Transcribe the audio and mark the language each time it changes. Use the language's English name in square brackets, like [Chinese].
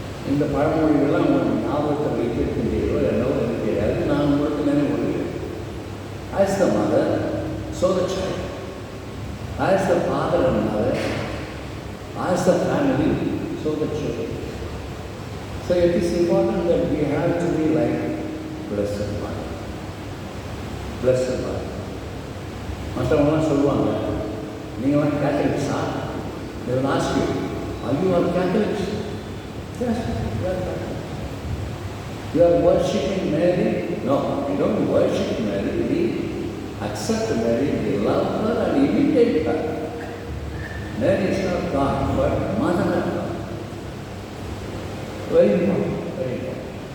[Tamil] இந்த பழமொழிகள்லாம் உங்களுக்கு ஞாபகத்தை வைத்திருக்கின்றீர்களோ என்னவோ எனக்கு தெரியாது. நான் உங்களுக்கு நினைவுறுகிறேன். [English] As the mother, so the child. As the father and mother, as the family, so the children. So it is important that we have to be like Blessed Mother. Blessed Mother. [Tamil] மற்றவங்களாம் சொல்லுவாங்க, நீங்களாம் கேத்தலிக்ஸா? [English] They will ask you, are you all Catholics? Yes, we are Catholics. You are worshipping Mary? No, we don't worship Mary. We accept Mary, we love her and imitate her. Mary is not God, but Mother of God. Very important, very important.